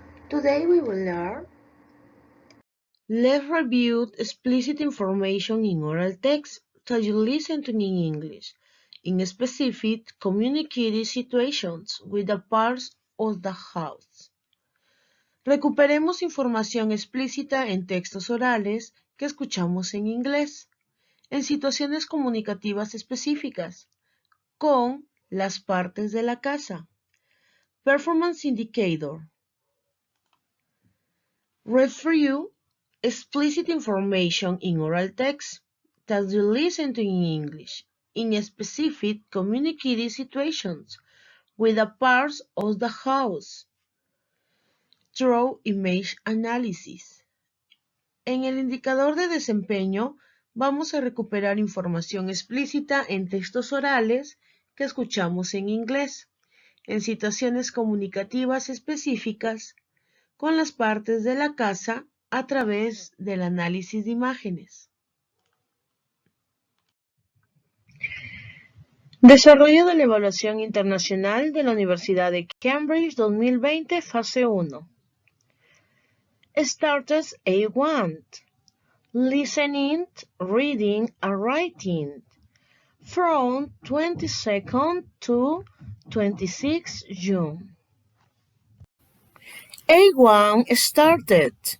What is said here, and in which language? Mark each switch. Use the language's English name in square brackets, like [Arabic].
[English] Today we will learn. Let's review explicit information in oral text that you listen to in English, in specific communicated situations with the parts of the house. [Spanish] Recuperemos información explícita en textos orales que escuchamos en inglés, en situaciones comunicativas específicas, con las partes de la casa. [English] Performance indicator. Read for you explicit information in oral text that you listen to in English, in specific communicated situations with the parts of the house. Through image analysis. [Spanish] En el indicador de desempeño, vamos a recuperar información explícita en textos orales que escuchamos en inglés, en situaciones comunicativas específicas, con las partes de la casa a través del análisis de imágenes. Desarrollo de la evaluación internacional de la Universidad de Cambridge 2020, fase 1. [English] Starters A1. Listening, reading and writing. From 22nd to 26 June. A1 started.